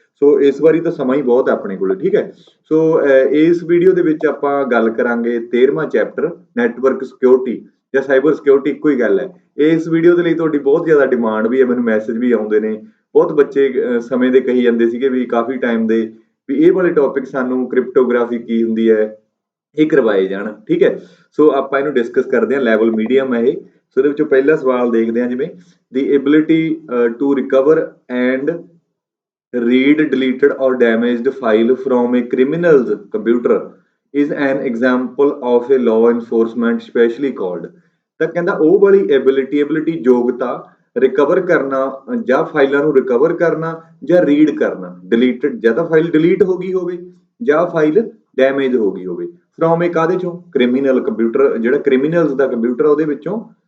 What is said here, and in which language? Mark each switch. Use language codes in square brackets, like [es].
[pa] ਸੋ ਇਸ ਵਾਰੀ ਤਾਂ ਸਮਾਂ ਹੀ ਬਹੁਤ ਹੈ ਆਪਣੇ ਕੋਲ, ਠੀਕ ਹੈ। ਸੋ ਇਸ ਵੀਡੀਓ ਦੇ ਵਿੱਚ ਆਪਾਂ ਗੱਲ ਕਰਾਂਗੇ 13ਵਾਂ ਚੈਪਟਰ ਨੈਟਵਰਕ ਸਿਕਿਉਰਿਟੀ ਜਾਂ ਸਾਈਬਰ ਸਿਕਿਉਰਿਟੀ, ਇੱਕੋ ਹੀ ਗੱਲ ਹੈ। ਇਸ ਵੀਡੀਓ ਦੇ ਲਈ ਤੁਹਾਡੀ ਬਹੁਤ ਜ਼ਿਆਦਾ ਡਿਮਾਂਡ ਵੀ ਹੈ, ਮੈਨੂੰ ਮੈਸੇਜ ਵੀ ਆਉਂਦੇ ਨੇ। ਬਹੁਤ ਬੱਚੇ ਸਮੇਂ ਦੇ ਕਹੀ ਜਾਂਦੇ ਸੀਗੇ ਵੀ ਕਾਫੀ ਟਾਈਮ ਦੇ ਵੀ ਇਹ ਵਾਲੇ ਟੌਪਿਕ ਸਾਨੂੰ ਕ੍ਰਿਪਟੋਗ੍ਰਾਫੀ ਕੀ ਹੁੰਦੀ ਹੈ ਇਹ ਕਰਵਾਏ ਜਾਣ, ਠੀਕ ਹੈ। ਸੋ ਆਪਾਂ ਇਹਨੂੰ ਡਿਸਕਸ ਕਰਦੇ ਹਾਂ। ਲੈਵਲ ਮੀਡੀਅਮ ਹੈ ਇਹ। ਸੋ ਇਹਦੇ ਵਿੱਚੋਂ ਪਹਿਲਾ ਸਵਾਲ ਦੇਖਦੇ ਹਾਂ, ਜਿਵੇਂ ਦੀ [en] Ability to recover and read deleted or damaged file from a criminal's computer is an example of a law enforcement specially called। [pa] ਤਾਂ ਕਹਿੰਦਾ ਉਹ ਵਾਲੀ ਐਬਿਲਿਟੀ ਯੋਗਤਾ ਰਿਕਵਰ ਕਰਨਾ ਜਾਂ ਫਾਈਲਾਂ ਨੂੰ ਰਿਕਵਰ ਕਰਨਾ ਜਾਂ ਰੀਡ ਕਰਨਾ। ਡਿਲੀਟਡ ਜਾਂ ਤਾਂ ਫਾਈਲ ਡਿਲੀਟ ਹੋ ਗਈ ਹੋਵੇ ਜਾਂ ਫਾਈਲ ਡੈਮੇਜ ਹੋ ਗਈ ਹੋਵੇ। ਫਰੋਮ ਇਹ ਕਾਹਦੇ ਚੋਂ? ਕ੍ਰਿਮੀਨਲ ਕੰਪਿਊਟਰ, ਜਿਹੜਾ ਕ੍ਰਿਮੀਨਲਸ ਦਾ ਕੰਪਿਊਟਰ ਉਹਦੇ ਵਿੱਚੋਂ।